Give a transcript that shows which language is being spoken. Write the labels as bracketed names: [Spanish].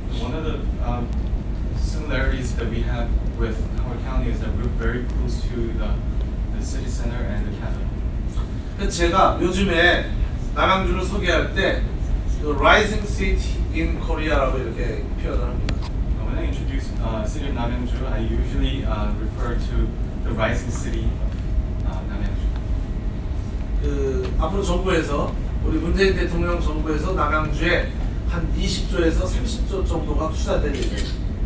[English] One of the similarities that we have with Howard County is that we're very close to the city center and the capital. [Korean] 제가 요즘에 남양주를 소개할 때 [English] Rising City in Korea [Korean] 라고 이렇게 표현을 합니다. [English] When I introduce city of Namyangju, I usually refer to the rising city of Namyangju. [Korean] 앞으로 정부에서 우리 문재인 대통령 정부에서 남양주에 한 20조에서 30조 정도가 투자될 예정입니다.